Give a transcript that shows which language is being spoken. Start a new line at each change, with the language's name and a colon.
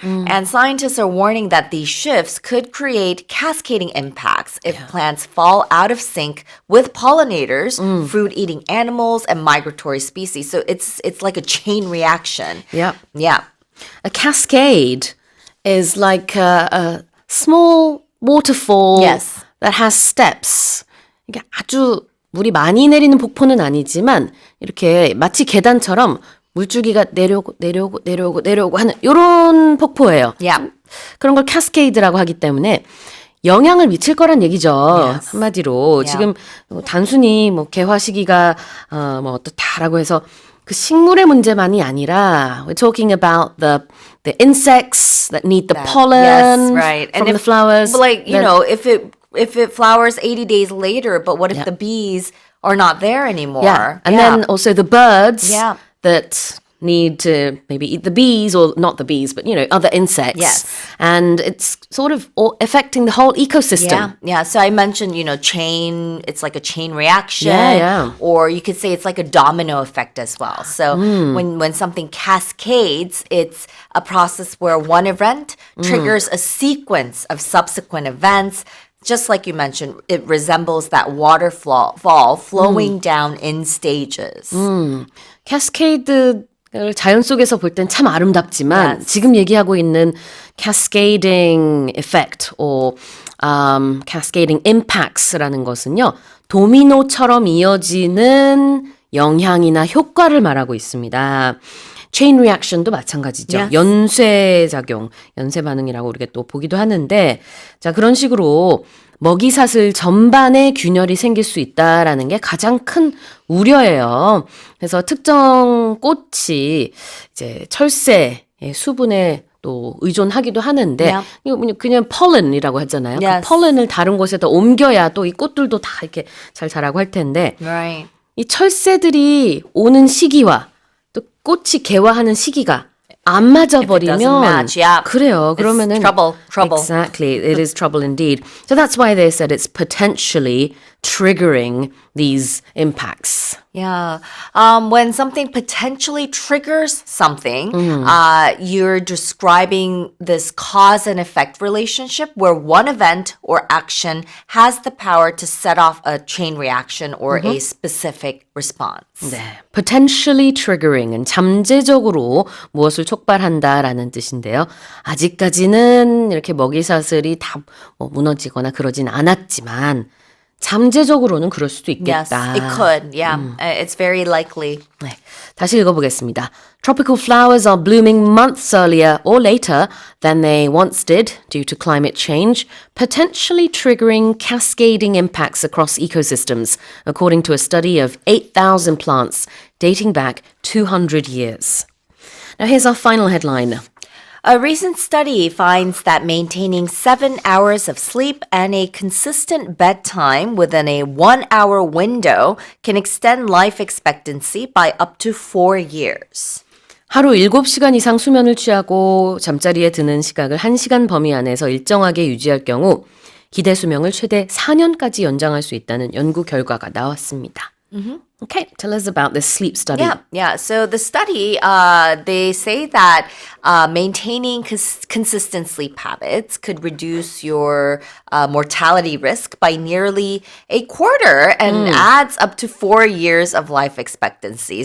English: And scientists are warning that these shifts could create cascading impacts if plants fall out of sync with pollinators, fruit-eating animals, and migratory species. So it's like a chain reaction. Yep. Yeah. A cascade is like a small waterfall Yes. that has steps.
Korean: 이게 아주 물이 많이 내리는 폭포는 아니지만 이렇게 마치 계단처럼 물줄기가 내려오고 하는 이런 폭포예요.
English: Yeah.
Korean: 그런 걸 캐스케이드라고 하기 때문에 영향을 미칠 거란 얘기죠.
English: Yes.
Korean: 한마디로
English: Yeah.
Korean: 지금 단순히 개화 시기가 어떻다라고 해서 그 식물의 문제만이 아니라
English: we're talking about the insects that need the pollen Yes, right. from And the flowers. But if it flowers 80 days later, but what if the bees are not there anymore? Yeah. And then also the birds Yeah. that need to maybe eat the bees, or not the bees, but other insects. Yes. And it's sort of affecting the whole ecosystem. Yeah. So I mentioned, chain, it's like a chain reaction. Yeah. Or you could say it's like a domino effect as well. So when something cascades, it's a process where one event triggers a sequence of subsequent events. Just like you mentioned, it resembles that waterfall flowing down in stages.
Korean: 캐스케이드를 자연 속에서 볼 땐 참 아름답지만
English: Yes.
Korean: 지금 얘기하고 있는
English: cascading effect or cascading impacts
Korean: 라는 것은요. 도미노처럼 이어지는 영향이나 효과를 말하고 있습니다. chain reaction도 마찬가지죠.
English: Yes.
Korean: 연쇄작용, 연쇄 반응이라고 우리가 또 보기도 하는데 자, 그런 식으로 먹이사슬 전반에 균열이 생길 수 있다라는 게 가장 큰 우려예요. 그래서 특정 꽃이 이제 철새의 수분에 또 의존하기도 하는데
English: Yeah.
Korean: 이거 그냥 pollen이라고 하잖아요.
English: Yes.
Korean: 그 pollen을 다른 곳에다 옮겨야 또 이 꽃들도 다 이렇게 잘 자라고 할 텐데
English: Right.
Korean: 이 철새들이 오는 시기와 또 꽃이 개화하는 시기가 안 맞아 버리면
English: match, yeah.
Korean: 그래요.
English: It's
Korean: 그러면은
English: trouble. Exactly. It is trouble indeed. So that's why they said it's potentially triggering these impacts. Yeah. When something potentially triggers something, you're describing this cause and effect relationship where one event or action has the power to set off a chain reaction or a specific response.
Korean: 네. Potentially triggering은 잠재적으로 무엇을 촉발한다라는 뜻인데요. 아직까지는 이렇게 먹이사슬이 다 무너지거나 그러진 않았지만 잠재적으로는 그럴 수도
English: Yes,
Korean: 있겠다.
English: it could. Yeah. It's very likely.
Korean: 네, 다시 읽어보겠습니다.
English: Tropical flowers are blooming months earlier or later than they once did due to climate change, potentially triggering cascading impacts across ecosystems, according to a study of 8,000 plants dating back 200 years. Now here's our final headline. A recent study finds that maintaining 7 hours of sleep and a consistent bedtime within a 1 hour window can extend life expectancy by up to 4 years.
Korean: 하루 7시간 이상 수면을 취하고 잠자리에 드는 시각을 1시간 범위 안에서 일정하게 유지할 경우 기대 수명을 최대 4년까지 연장할 수 있다는 연구 결과가 나왔습니다.
English: Okay, tell us about this sleep study. Yeah. So the study, they say that maintaining consistent sleep habits could reduce your mortality risk by nearly a quarter and adds up to 4 years of life expectancy.